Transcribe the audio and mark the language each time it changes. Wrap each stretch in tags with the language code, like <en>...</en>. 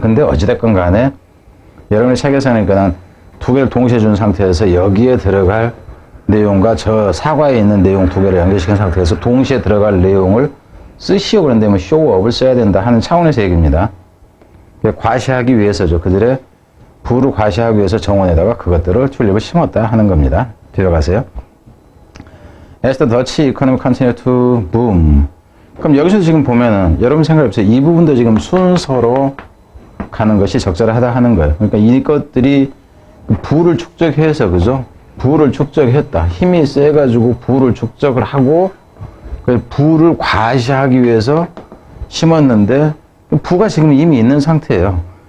<ko>근데 어찌됐건 간에 여러분의 책에서는 그냥 두 개를 동시에 준 상태에서 여기에 들어갈 내용과 저 사과에 있는 내용 두 개를 연결시킨 상태에서 동시에 들어갈 내용을 쓰시오 그런다면</ko> <en>show off</en> <ko>을 써야 된다 하는 차원에서 얘기입니다. 과시하기 위해서죠. 그들의 부를 과시하기 위해서 정원에다가 그것들을 튤립을 심었다 하는 겁니다. 뒤로 가세요.</ko> <en>As the Dutch economy continued to boom.</en> <ko>그럼 여기서 지금 보면은 여러분 생각해보세요. 이 부분도 지금 순서로 가는 것이 적절하다 하는 거예요. 그러니까 이것들이 부를 축적해서, 그죠? 부를 축적했다. 힘이 세가지고 부를 축적을 하고 그 부를 과시하기 위해서 심었는데 부가 지금 이미 있는 상태예요.</ko>